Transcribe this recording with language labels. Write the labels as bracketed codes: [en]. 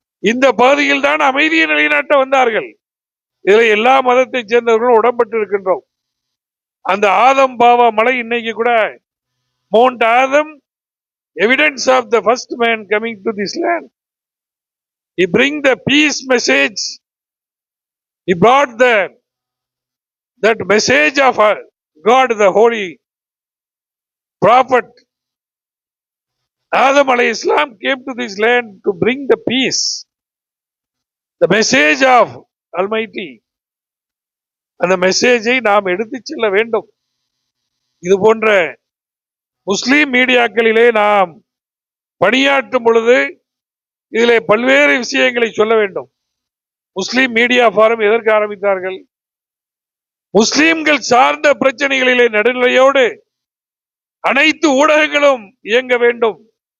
[ta] இந்த பகுதியில் தான் அமைதியை நிலைநாட்ட வந்தார்கள். இதில் எல்லா மதத்தை சேர்ந்தவர்களும் உடன்பட்டு இருக்கின்றோம். அந்த ஆதம் பாவா மலை இன்னைக்கு கூட [en] Mount Adam, evidence of the first man coming to this land. He bring the peace message. He brought that message of God, the holy prophet Adam alayhi salam came to this land to bring the peace, the message of Almighty. [ta] அந்த மெசேஜை நாம் எடுத்துச் செல்ல வேண்டும். இது போன்ற முஸ்லிம் மீடியாக்களிலே நாம் பணியாற்றும் பொழுது இதிலே பல்வேறு விஷயங்களை சொல்ல வேண்டும். முஸ்லிம் மீடியா ஃபாரம் எதற்கு ஆரம்பித்தார்கள்? முஸ்லிம்கள் சார்ந்த பிரச்சனைகளிலே நடுநிலையோடு அனைத்து ஊடகங்களும் இயங்க வேண்டும்.